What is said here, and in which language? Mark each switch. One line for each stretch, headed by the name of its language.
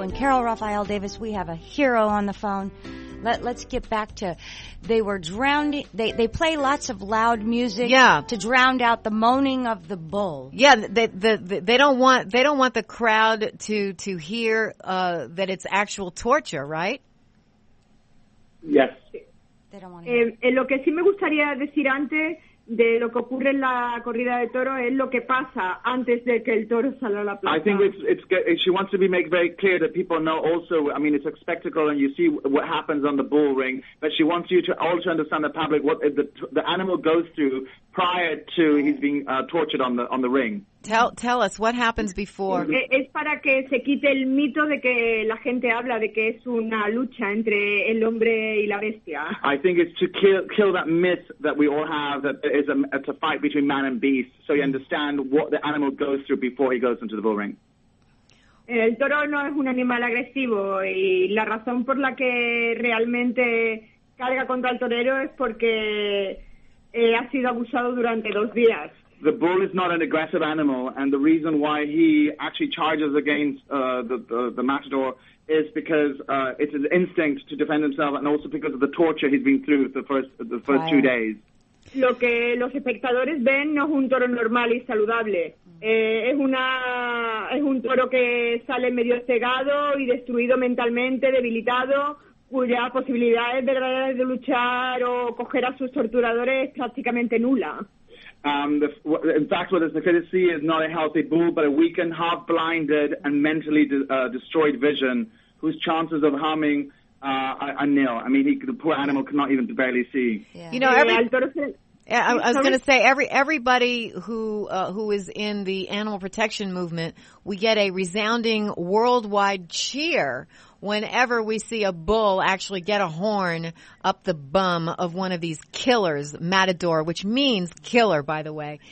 English: And Carol Raphael Davis, we have a hero on the phone. Let's get back to, they were drowning, they play lots of loud music to drown out the moaning of the bull. Yeah, they don't want the crowd to hear that it's actual torture, right? Yes.
Spanish: Lo que sí me gustaría decir antes de lo que ocurre en la corrida de toros es lo que pasa antes de que el toro salga a la plaza.
English: I think it's she wants to make very clear that people know also, I mean, it's a spectacle and you see what happens on the bull ring, but she wants you to also understand the public what the animal goes through prior to he's being tortured on the ring. Tell us what happens before.
Spanish: Es para que se quite el mito de que la gente habla de que es una lucha entre el hombre y la bestia.
English: I think it's to kill that myth that we all have that it's a fight between man and beast, so you understand what the animal goes through before he goes into the bull ring.
Spanish: El toro no es un animal agresivo y la razón por la que realmente carga contra el torero es porque ha sido abusado durante 2 días.
English: The bull is not an aggressive animal, and the reason why he actually charges against the matador is because it's his instinct to defend himself, and also because of the torture he's been through the first 2 days.
Spanish: Lo que los espectadores ven no es un toro normal y saludable. Es un toro que sale medio cegado y destruido mentalmente, debilitado, cuya posibilidades verdaderas de luchar o coger a sus torturadores es prácticamente nula.
English: In fact, what is the see is not a healthy bull, but a weakened, half-blinded, and mentally destroyed vision, whose chances of harming are nil. I mean, the poor animal cannot even barely see. Yeah. You know, I was going to say everybody who is in the animal protection movement, we get a resounding worldwide cheer whenever we see a bull actually get a horn up the bum of one of these killers, matador, which means killer, by the way.